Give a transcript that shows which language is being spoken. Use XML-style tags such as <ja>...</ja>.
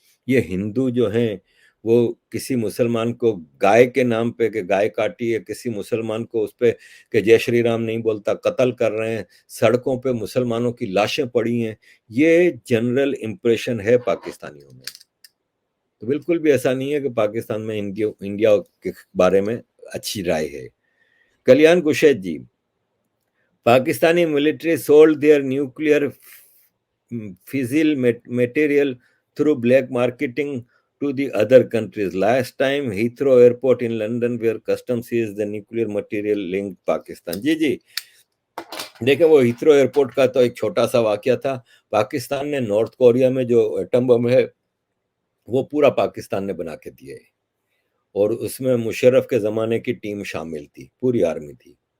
<hi>ये हिंदू जो हैं वो किसी मुसलमान को गाय के नाम पे कि गाय काटी है, किसी मुसलमान को उस पे कि जय श्री राम नहीं बोलता कत्ल कर रहे हैं, सड़कों पे मुसलमानों की लाशें पड़ी हैं। ये जनरल इंप्रेशन है पाकिस्तानियों में। तो बिल्कुल भी ऐसा नहीं है कि पाकिस्तान में इंडिया इंडिया के बारे में अच्छी राय है।</hi> <en>Kalyan Kushed ji, Pakistani military sold their nuclear fissile material through black marketing to the other countries. Last time, Heathrow Airport in London, where customs seized the nuclear material linked Pakistan.</en> <hi>जी जी, देखिए वो हीथ्रो एयरपोर्ट का तो एक छोटा सा वाकया था। पाकिस्तान ने नॉर्थ कोरिया में जो एटम बम है वो पूरा पाकिस्तान ने बना के दिया है, और उसमें मुशर्रफ के जमाने की टीम शामिल थी, पूरी आर्मी थी।</hi>